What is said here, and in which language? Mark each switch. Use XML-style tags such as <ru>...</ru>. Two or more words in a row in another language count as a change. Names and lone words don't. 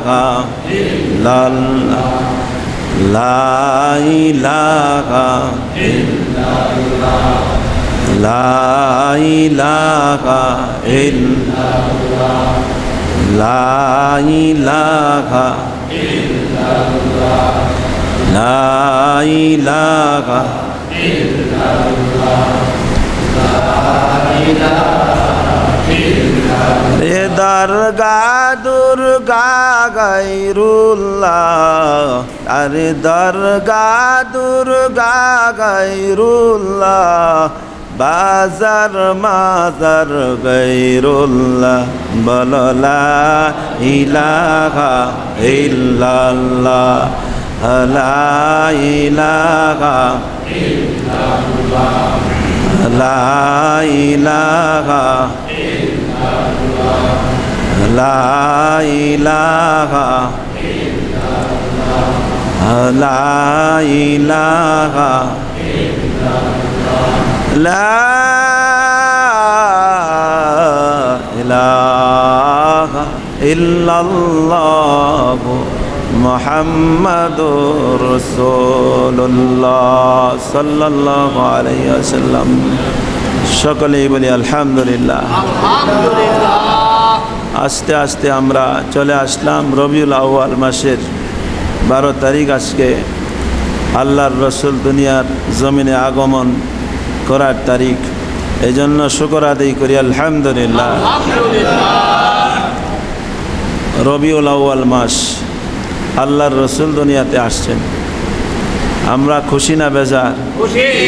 <ar>إلا الله لا إله إلا الله لا إله إلا الله لا إله إلا الله لا إله إلا الله</ar> <hi>दरगाह दुर्गा गैरुल्लाह अरे दरगाह दुर्गा गैरुल्लाह बाजार माजार गैरुल्लाह बोलो</hi> <ar>لا إله إلا الله لا إله إلا الله لا إله لا إله إلا الله لا إله إلا الله لا إله إلا الله محمد رسول الله صلى الله عليه وسلم</ar> <bn>সকলেই বলি</bn> <ar>الحمد لله الحمد لله</ar> <bn>আস্তে আস্তে আমরা চলে আসলাম রবিউল আউয়াল মাসের 12 তারিখ আজকে আল্লাহর রসুল দুনিয়ার জমিনে আগমন করার তারিখ এজন্য শুকর আদায় করি আলহামদুলিল্লাহ রবিউল আউয়াল মাস আল্লাহর রসুল দুনিয়াতে আসছেন আমরা খুশি না বেজার খুশি</bn>